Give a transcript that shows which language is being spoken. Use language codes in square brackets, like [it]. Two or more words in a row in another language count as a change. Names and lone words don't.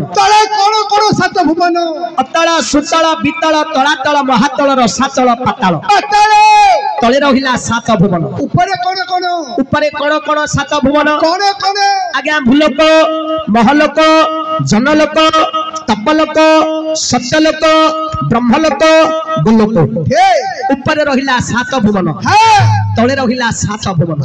[or] ତଳେ କେଉଁ କେଉଁ 7 ଭୁବନ ଅତଳ ସୁତଳ ବିତଳ ତଳାତଳ ମହାତଳ ରସାତଳ ପାତାଳ ତଳେ ରହିଲା 7 ଭୁବନ ଉପର କେଉଁ କେଉଁ 7 ଭୁବନ କେଉଁ କେଉଁ ଆଜ୍ଞା ଭୂଲୋକ ମହଲୋକ ଜନଲୋକ ତପଲୋକ ସତ୍ୟଲୋକ ବ୍ରହ୍ମଲୋକ ଗୋଲୋକ ଉପର ରହିଲା 7 ଭୁବନ ତଳେ ରହିଲା 7 ଭୁବନ तले रहिला 7 भुवन